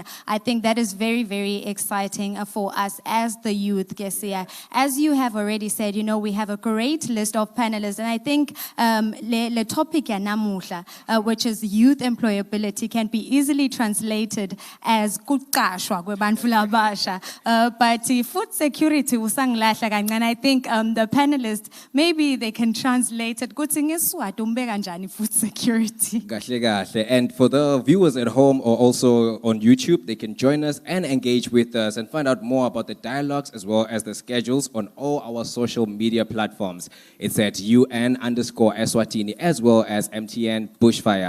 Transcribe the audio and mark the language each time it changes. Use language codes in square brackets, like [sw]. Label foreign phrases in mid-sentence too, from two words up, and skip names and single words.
[en] I think that is very exciting for us as the youth, Sia. As you have already said, you know, we have a great list of panelists, and I think the topic namuhla, which is youth employability, can be easily translated as [ss] kuqashwa kwebantu labasha, [en] but food security [ss] usangilahla kancane. [en] I think the panelists, maybe they can translate it [ss] kuthi ngeSiswati umbeka kanjani [en] food security. [ss] Kahle. [en] And for the viewers at home or also on YouTube, they can join us and engage with us and find out more about the dialogues as well as the schedules on all our social media platforms. It's at UN_Eswatini as well as MTN Bushfire.